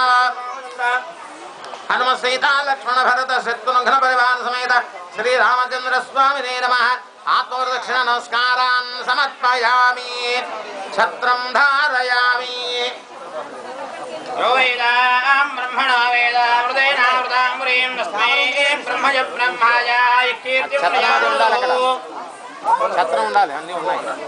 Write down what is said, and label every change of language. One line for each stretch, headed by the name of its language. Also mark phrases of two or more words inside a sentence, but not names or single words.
Sanskrit: హనుమ సీత లక్ష్మణ భరత శత్రుఘ్న పరివార సమేత శ్రీరామచంద్ర స్వామినే నమః. ఆత్మదక్షిణ నమస్కారాన్ సమర్పయామి. ఛత్రం ధారయామి. यो वेदां ब्रह्मणो वेदामृतेनामृताम्बरीं तस्मै ब्रह्मज ब्रह्माय कीर्तिं
Telugu: ఛత్రం ఉండాలి, అన్నీ ఉన్నాయి.